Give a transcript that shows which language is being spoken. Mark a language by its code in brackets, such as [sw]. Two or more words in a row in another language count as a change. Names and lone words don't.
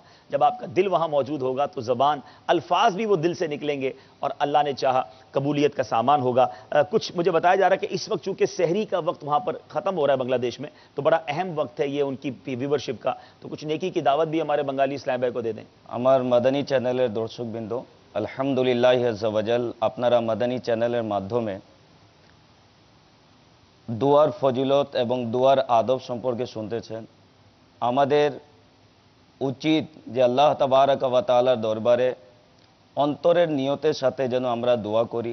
[ur] جب آپ کا دل وہاں موجود ہوگا تو زبان، الفاظ بھی وہ دل سے نکلیں گے اور اللہ نے چاہا قبولیت کا سامان ہوگا. کچھ مجھے بتایا جا رہا ہے کہ اس وقت چونکہ سحری کا وقت وہاں پر ختم ہو رہا ہے بنگلہ دیش میں، تو بڑا اہم وقت ہے یہ ان کی ویورشپ کا، تو کچھ نیکی کی دعوت بھی ہمارے بنگالی اسلام بھائی کو دے دیں. [bn] আমার মাদানী চ্যানেলের দর্শকবৃন্দ, [ar] الحمد لله عز وجل, [bn] আপনারা মাদানী চ্যানেলের মাধ্যমে দোয়ার ফজিলত এবং দোয়ার আদব সম্পর্কে শুনতেছেন. আমাদের উচিত যে [ar] الله تبارك وتعالى [bn] দরবারে অন্তরের নিয়তের সাথে যেন আমরা দোয়া করি.